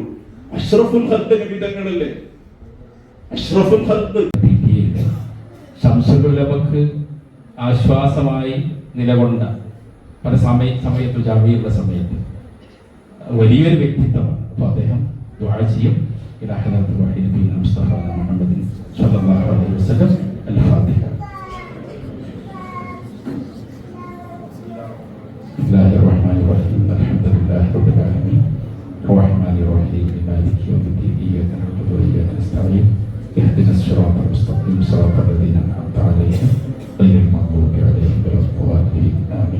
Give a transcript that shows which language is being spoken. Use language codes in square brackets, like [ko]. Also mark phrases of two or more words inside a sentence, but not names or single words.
[ar] أشرف الخلق [ml] നബി തങ്ങളല്ലേ, [ar] أشرف الخلق. [ml] ശംസുൽ ഉലമക്ക് ആശ്വാസമായി നിലകൊണ്ട പല സമയത്ത് ജാമ്യയുടെ സമയത്ത് വലിയൊരു വ്യക്തിത്വമാണ്. അപ്പൊ അദ്ദേഹം ദുആ ചെയ്യും. [ar] إلى حضرة الوحيد نبينا مصطفى محمد صلى الله عليه وسلم. الفاتحة. بسم الله الرحمن الرحيم. الحمد لله رب العالمين الرحمن الرحيم مالك يوم الدين إياك نعبد وإياك نستعين اهدنا الصراط المستقيم صراط الذين أنعمت عليهم غير المغضوب عليهم ولا الضالين آمين.